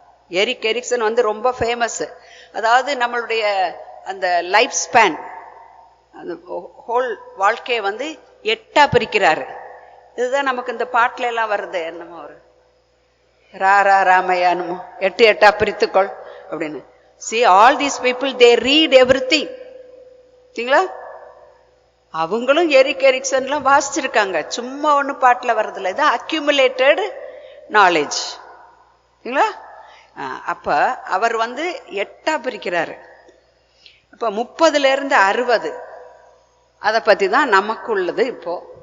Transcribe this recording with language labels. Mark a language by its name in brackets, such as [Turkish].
[Tamil] Ericsson வந்து ரொம்ப famous. அதாவது நம்மளுடைய அந்த லைஃப் ஸ்பேன், அந்த ஹோல் வாழ்க்கையை வந்து 8ஆ பிரிக்கிறாரு. இதுதான் நமக்கு இந்த பாட்டுல எல்லாம் வருது, என்னமோ ஒரு ராமையானுமோ 8 பிரித்துக்கொள் அப்படின்னு. [English] See, all these people, they read everything. [Tamil] சரிங்களா? அவங்களும் எரிக்சன்லாம் வாசிச்சிருக்காங்க, சும்மா ஒண்ணு பாட்டுல வர்றதில்ல. இது அக்யூமுலேட்டட் நாலேஜ். சரிங்களா? அப்ப அவர் வந்து 8ஆ பிரிக்கிறாரு. அப்ப 30லிருந்து 60 அதை பத்தி தான் நமக்கு உள்ளது இப்போ.